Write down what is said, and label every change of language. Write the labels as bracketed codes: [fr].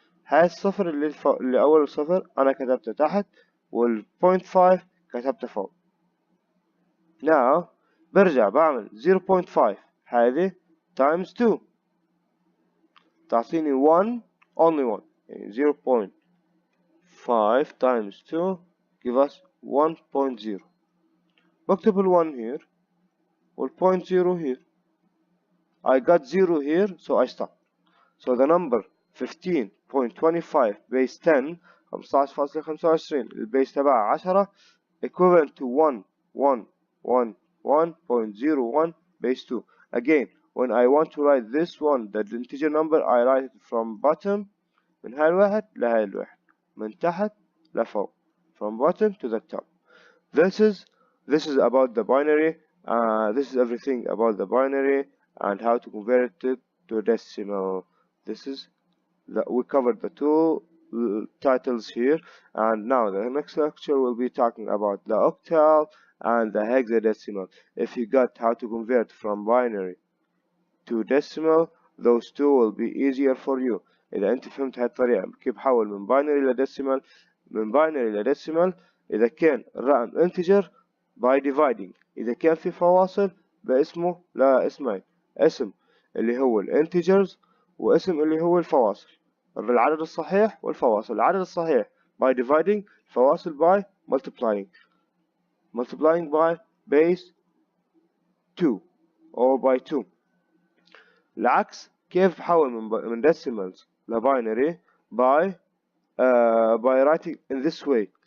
[ar] هاي الصفر اللي أول صفر أنا كتبته تحت، وال.5 كتبته فوق. [en] now [ar] برجع بعمل 0.5 هذه [en] times 2 [ar] تعطيني 1 [en] only 1، يعني 0.5 times 2 give us 1.0. [ar] بكتب ال1 here وال.0 here. [en] I got 0 here so I stop. So the number 15.25 base 10 15.25 [ar] البيس تبعها 10 [en] equivalent to 1.01 base 2. Again, when I want to write this one, the integer number, I write it from bottom [ar] من هاي الواحد لهاي الواحد، من تحت لفوق، [en] from bottom to the top. This is about the binary. This is everything about the binary and how to convert it to decimal. This is we covered the two titles here, and now the next lecture will be talking about the octal and the hexadecimal. If you got how to convert from binary to decimal, those two will be easier for you. [ar] إذا أنت فهمت هاي الطريقة كيف بحول من binary إلى decimal، من binary إلى decimal إذا كان الرقم integer [en] by dividing، [ar] إذا كان في فواصل باسمه لاسمين، اسم اللي هو الانتجرز واسم اللي هو الفواصل، العدد الصحيح والفواصل. العدد الصحيح [en] by dividing، [ar] الفواصل [en] by multiplying by base 2 or by 2. [ar] العكس كيف بحول من decimals لباينري [en] by writing in this way.